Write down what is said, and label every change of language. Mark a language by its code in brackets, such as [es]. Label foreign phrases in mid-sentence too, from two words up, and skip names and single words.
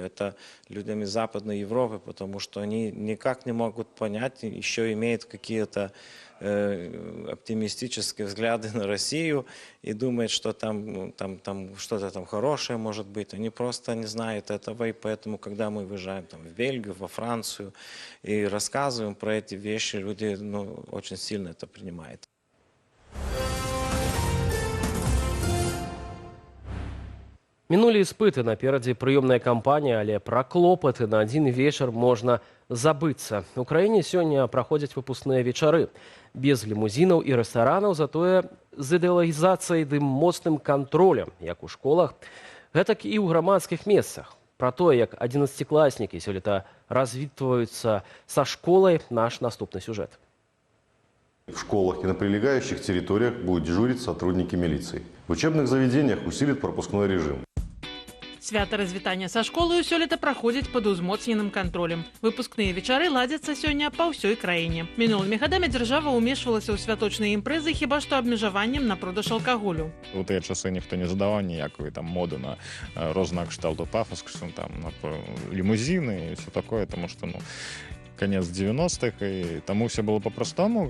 [ru] Это людям из Западной Европы, потому что они никак не могут понять, еще имеют какие-то оптимистические взгляды на Россию и думают, что там что-то там хорошее может быть. Они просто не знают этого, и поэтому, когда мы выезжаем там, в Бельгию, во Францию и рассказываем про эти вещи, люди очень сильно это принимают. [be] Мінулі іспыты, наперадзе прыёмная кампанія, але пра клопаты на адзін вечар можна забыцца. У краіне сёння праходзяць выпускныя вечары. Без лімузінаў і рэстаранаў, затое з ідэалагізацыяй ды моцным кантролем, як у школах, гэтак і ў грамадскіх месцах. Пра тое, як 11-класнікі сёлета развітваюцца са школай, наш наступны сюжэт. [ru] В школах и на прилегающих территориях будут дежурить сотрудники милиции. В учебных заведениях усилит пропускной режим. [be] Свята развітання са школаю сёлета праходзіць пад узмоцненым кантролем. Выпускныя вечары ладзяцца сёння па ўсёй краіне. Мінулымі гадамі дзяржава ўмешвалася ў святочныя імпрэзы хіба што абмежаваннем на продаж алкаголю. У тыя часы ніхто не задаваў ніякую там моду на рознага кшталту пафос, там на лімузіны і [ru] все такое, [be] тому што [ru] конец 90-х, [be] і таму [ru] все было по-простому.